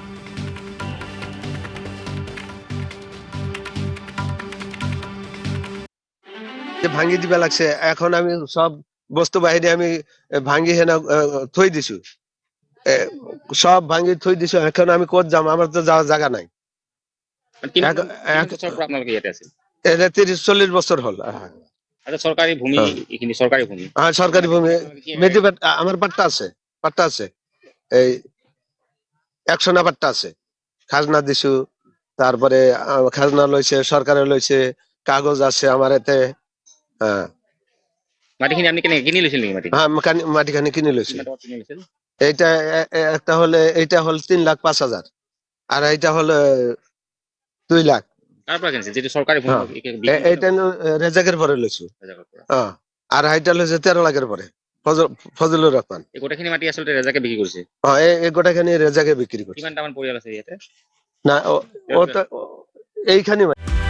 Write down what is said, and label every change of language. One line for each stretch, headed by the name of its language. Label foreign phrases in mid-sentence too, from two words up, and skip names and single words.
Assamese: ভাঙি দিবা লাগছে। এখন আমি সব বস্তু বাহিনী আমি ভাঙি হেনা থৈ দিছো, সব ভাঙি থৈ দিছো। এখন আমি ক'ত যাম?
Bangla: আমার তো যাওয়ার জায়গা নাই। 30-40 বছর হল। সরকারি ভূমি, এখানে সরকারি ভূমি। হ্যাঁ, সরকারি ভূমি। আমার পাট্টা আছে, এই 100 না পাট্টা আছে। খাজনা দিছু, তারপরে খাজনা লইছে, সরকারে লইছে, কাগজ আছে আমার এতে। হ্যাঁ,
Assamese: মাটিখিনি আপনি কিনে লৈছিল নেকি?
Bangla: হ্যাঁ, মাটিখানি কিনে লইছি। এইটা একটা হলে, এইটা হল 3,05,000 আর এইটা হল 2 লাখ। কারপরা কিনছে? যেটা সরকারি ভূমি। এইটা রেজাকের পরে লইছু। আর এইটা লইছে 13 লাখের পরে ফজলুর রহমান। এই গোটাখিনি মাটি আসলে রেজাকে বিক্রি করছে। হ্যাঁ, এই গোটাখানি রেজাকে বিক্রি করছে।
Assamese: কিমান টামান পরিয়াল আছে ইয়াতে?
Bangla: না, ও তো এইখানে